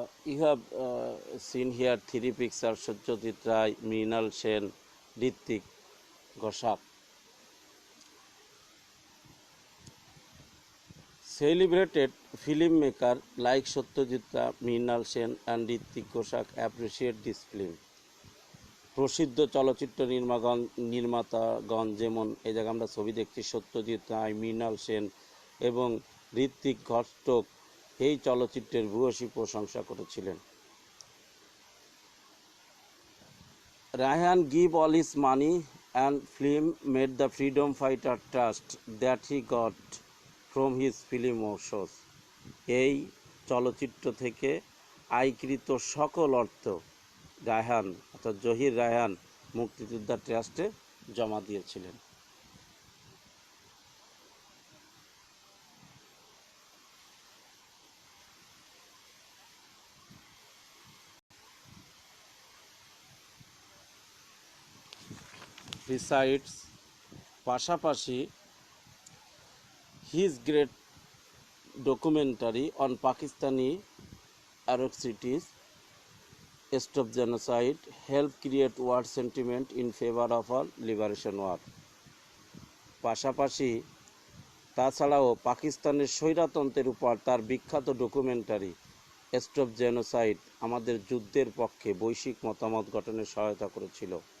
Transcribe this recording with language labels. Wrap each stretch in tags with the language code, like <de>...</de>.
<en>You have seen here 3 pictures: Satyajit Ray, Mrinal Sen, Ritwik Ghoshak. Celebrated filmmaker like Satyajit Ray, Mrinal Sen and Hrithik Ghoshak appreciate this film.</en> <bn>প্রসিদ্ধ চলচ্চিত্র নির্মাতাগণ যেমন এই জায়গায় আমরা ছবি দেখছি সত্যজিৎ রায়, মৃণাল সেন এবং ঋত্বিক ঘটক এই চলচ্চিত্রের ভূয়সী প্রশংসা করেছিলেন।</bn> <en>Ryan gave all his money and film made the freedom fighter trust that he got from his film shows.</en> <bn>এই চলচ্চিত্র থেকে আয়কৃত সকল অর্থ রায়হান অর্থাৎ জহির রায়হান মুক্তিযোদ্ধা ট্রাস্টে জমা দিয়েছিলেন।</bn> <en>Besides, পাশাপাশি his great documentary on Pakistani atrocities, Stop Genocide, helped create world sentiment in favor of a liberation war.</en> <bn>পাশাপাশি তাছাড়াও পাকিস্তানের স্বৈরতন্ত্রের উপর তার বিখ্যাত ডকুমেন্টারি স্টপ জেনোসাইড আমাদের যুদ্ধের পক্ষে বৈশ্বিক মতামত গঠনে সহায়তা করেছিল।</bn>